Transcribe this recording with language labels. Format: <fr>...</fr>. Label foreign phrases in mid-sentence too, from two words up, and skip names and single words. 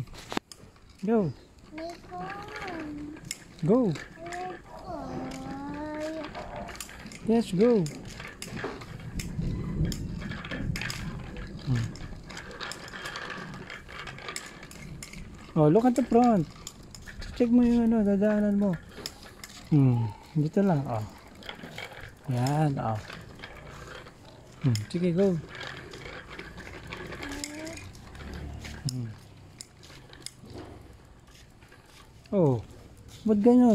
<en>Go. Go. Yes, go. Hmm. Oh, look at the front.</en> <tl>Check mo yung ano, dadaanan mo. Dito lang, oh. Yan, oh. Sige, go. Oh, ba't ganyan?</tl>